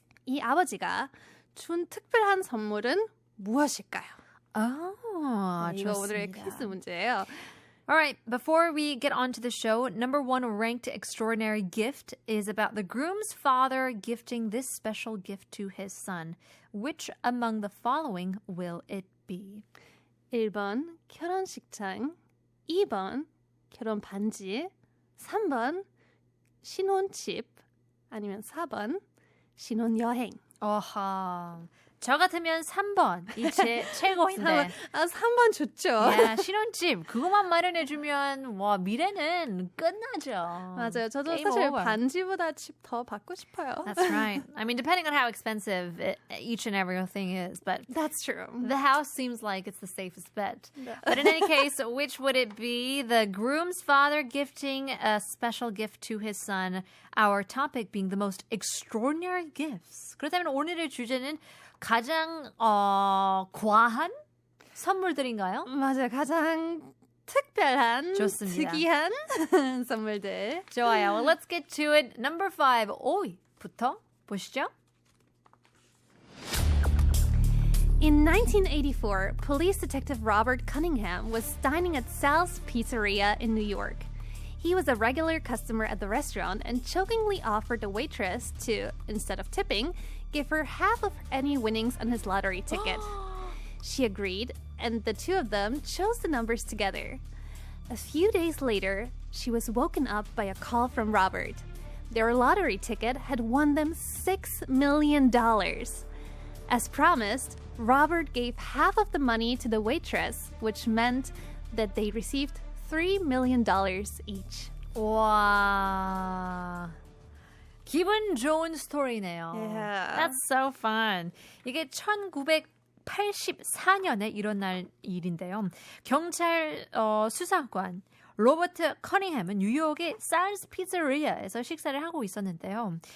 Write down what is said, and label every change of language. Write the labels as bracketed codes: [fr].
[ko] 이 아버지가 준 특별한 선물은 무엇일까요? 네, 이거 오늘의 퀴즈 문제예요. [en] All right, before we get on to the show, number 1 ranked extraordinary gift is about the groom's father gifting this special gift to his son. Which among the following will it be? [ko] 1번 결혼식장, 2번 결혼 반지, 3번 신혼집, 아니면 4번 신혼여행. 어하. 저 같으면 3번. 이 최고인데. 3번 좋죠. 야, 신혼집 그거만 마련해주면 와 미래는 끝나죠. 맞아요. 저도 [en] Game [ko] 사실 [en] over. [ko] 반지보다 집 더 받고 싶어요. [en] That's right. I mean, depending on how expensive each and every thing is, but That's true. the house seems like it's the safest bet. But in any case, which would it be? The groom's father gifting a special gift to his son. Our topic being the most extraordinary gifts. [ko] 그렇다면 오늘의 주제는 가장 과한 선물들인가요? 맞아요. 가장 특별한, 좋습니다. 특이한 선물들. 좋아요. [en] Well, let's get to it. Number 5, [ko] 5위부터 보시죠. [en] In 1984, police detective Robert Cunningham was dining at Sal's Pizzeria in New York. He was a regular customer at the restaurant and jokingly offered the waitress to, instead of tipping, give her half of any winnings on his lottery ticket. She agreed, and the two of them chose the numbers together. A few days later, she was woken up by a call from Robert. Their lottery ticket had won them $6 million. As promised, Robert gave half of the money to the waitress, which meant that they received $3 million each. [ko] 와, 기분 좋은 스토리네요. [en] Yeah. That's so fun. [ko] 이게 1984년에 일어날 일인데요. 경찰 수사관 로버트 커닝햄은 뉴욕의 살스 피자리아에서 식사를 하고 있었는데요.